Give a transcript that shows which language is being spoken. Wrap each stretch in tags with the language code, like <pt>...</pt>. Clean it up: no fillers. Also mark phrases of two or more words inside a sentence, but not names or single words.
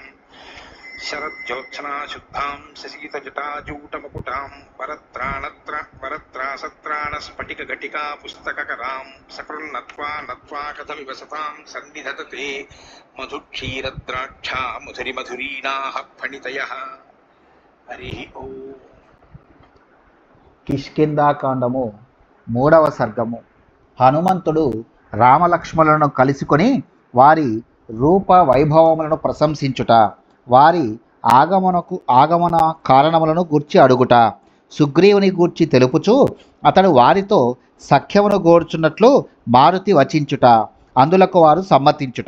<sa>शरज्योत्सना शुद्धां शशीतजटाजूटमुकुटां वरत्रासत्राणस्फटिकघटिका पुस्तककरां सकृन्नत्वा नत्वा कथमिव सतां सन्निधत्ते मधुक्षीरद्राक्षा मधुरिमधुरीणाः फणितयः। हरिः ओम्।</sa> <te>కిష్కింధాకాండము 3వ సర్గము. హనుమంతుడు రామలక్ష్మణులను కలుసుకొని వారి రూప వైభవములను ప్రశంసించుట, వారి ఆగమన కారణములను గూర్చి అడుగుట, సుగ్రీవుని గూర్చి తెలుపుచు అతడు వారితో సఖ్యమును గోర్చున్నట్లు మారుతి వచించుట, అందులకు వారు సమ్మతించుట.</te>